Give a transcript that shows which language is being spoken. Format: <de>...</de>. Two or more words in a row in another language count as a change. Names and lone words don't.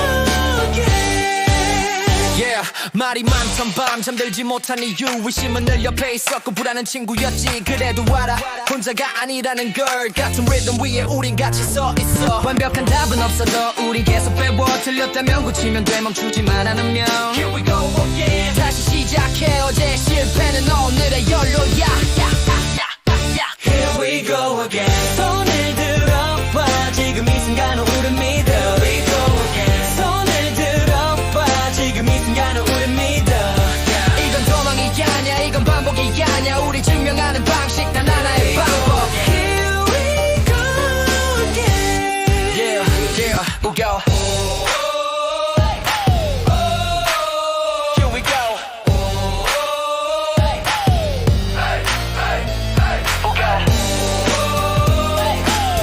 <en>again Yeah</en> <ko>말이 많던 밤 잠들지 못한 이유 의심은 늘 옆에 있었고 불안한 친구였지 그래도 알아 혼자가 아니라는 걸 같은 리듬 위에 우린 같이 서 있어 완벽한 답은 없어도 우린 계속 배워 틀렸다면 고치면 돼 멈추지만 않으면</ko> <en>Here we go again</en> <ko>다시 시작해 어제 실패는 오늘의 연료야</ko> <en>Here we go again</en> <ko>손을 들어봐 지금 이 순간은 우릴 믿어</ko> <en>Here we go again</en> <ko>손을 들어봐 지금 이 순간은 우릴 믿어 이건 도망이 아니야 이건 반복이 아니야 우리 증명하는 방식 단 하나의 방법</ko> <en>Here we go again Yeah yeah we go Here we go we go</en>